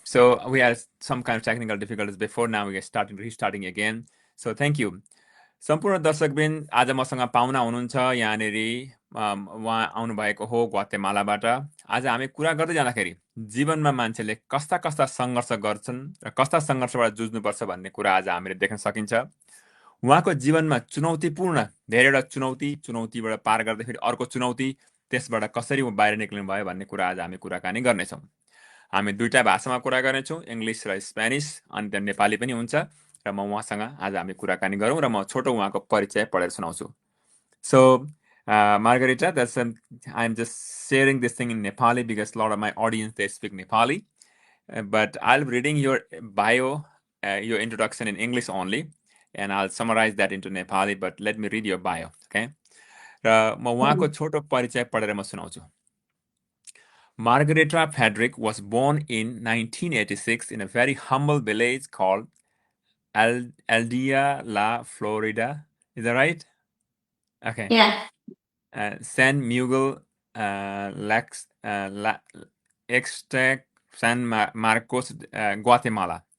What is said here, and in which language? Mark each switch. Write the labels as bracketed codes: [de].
[en] So we had some kind of technical difficulties before. Now we are restarting again. So thank you. [ne] सम्पूर्ण दर्शकबिन आज मसँग पाहुना हुनुहुन्छ यहाँनेरि उहाँ आउनुभएको हो ग्वातेमालाबाट। आज हामी कुरा गर्दै जाँदाखेरि जीवनमा मान्छेले कस्ता कस्ता सङ्घर्ष गर्छन् र कस्ता सङ्घर्षबाट जुझ्नुपर्छ भन्ने कुरा आज हामीले देख्न सकिन्छ। उहाँको जीवनमा चुनौतीपूर्ण धेरैवटा चुनौतीबाट पार गर्दै फेरि अर्को चुनौती, त्यसबाट कसरी बाहिर निक्लिनु भयो भन्ने कुरा आज हामी कुराकानी गर्नेछौँ। हामी दुईटा भाषामा कुरा गर्नेछौँ, इङ्ग्लिस र स्पेनिस, अनि त्यहाँ नेपाली पनि हुन्छ र म उहाँसँग आज हामी कुराकानी गरौँ र म छोटो उहाँको परिचय पढेर सुनाउँछु। [en] So Margarita, I'm just sharing this thing in Nepali because a lot of my audience, they speak Nepali, but I'll be reading your bio, your introduction in English only, and I'll summarize that into Nepali, but let me read your bio, okay? [ne] र म उहाँको छोटो परिचय पढेर म सुनाउँछु। [en] Margarita Frederick was born in 1986 in a very humble village called Aldea La Florida. Is that right? Okay. Yeah. San Miguel, Extract, San Marcos, Guatemala.